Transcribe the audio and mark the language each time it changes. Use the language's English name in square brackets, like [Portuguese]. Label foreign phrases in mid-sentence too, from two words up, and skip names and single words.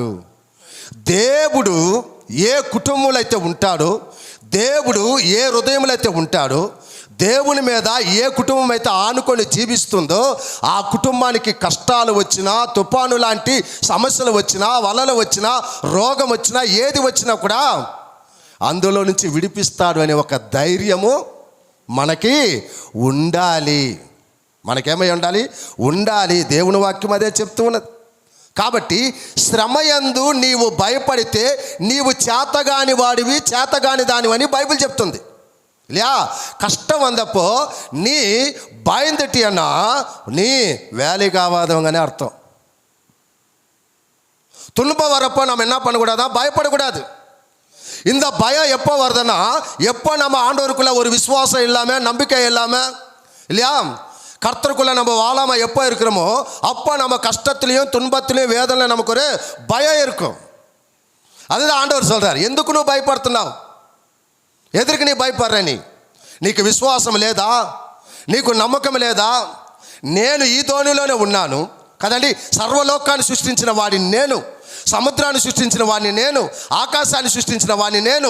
[Telugu] దేవుడు ఏ కుటుంబంలో అయితే ఉంటాడో, దేవుడు ఏ హృదయంలో అయితే ఉంటాడో, దేవుని మీద ఏ కుటుంబం అయితే ఆనుకొని జీవిస్తుందో, ఆ కుటుంబానికి కష్టాలు వచ్చినా, తుఫాను లాంటి సమస్యలు వచ్చినా, వలలు వచ్చినా, రోగం వచ్చినా, ఏది వచ్చినా కూడా అందులో నుంచి విడిపిస్తాడు అనే ఒక ధైర్యము మనకి ఉండాలి. మనకేమై ఉండాలి. దేవుని వాక్యం అదే చెప్తూ ఉన్నది. కాబట్టి శ్రమయందు నీవు భయపడితే నీవు చేతగాని వాడివి, చేతగాని దానివని బైబిల్ చెప్తుంది. [Tamil] இல்லையா? கஷ்டம் வந்தப்போ நீ பயந்துட்டியன்னா நீ வேலைக்கு ஆகாதவங்கன்னு அர்த்தம். துன்பம் வரப்போ நம்ம என்ன பண்ணக்கூடாதா? பயப்படக்கூடாது. இந்த பயம் எப்போ வருதுன்னா, எப்போ நம்ம ஆண்டவருக்குள்ள ஒரு விசுவாசம் இல்லாமல், நம்பிக்கை இல்லாமல், இல்லையா, கர்த்தருக்குள்ள நம்ம வாழாமல் எப்போ இருக்கிறோமோ அப்போ நம்ம கஷ்டத்துலேயும் துன்பத்துலேயும் வேதனையில் நமக்கு ஒரு பயம் இருக்கும். அதுதான் ஆண்டவர் சொல்கிறார், [Telugu] ఎందుకు నువ్వు భయపడుతున్నావు? ఎదురుకు నీ భయపడరా? నీకు విశ్వాసం లేదా? నీకు నమ్మకం లేదా? నేను ఈ ధోనిలోనే ఉన్నాను కదండి. సర్వలోకాన్ని సృష్టించిన వాడిని నేను, సముద్రాన్ని సృష్టించిన వాడిని నేను, ఆకాశాన్ని సృష్టించిన వాడిని నేను.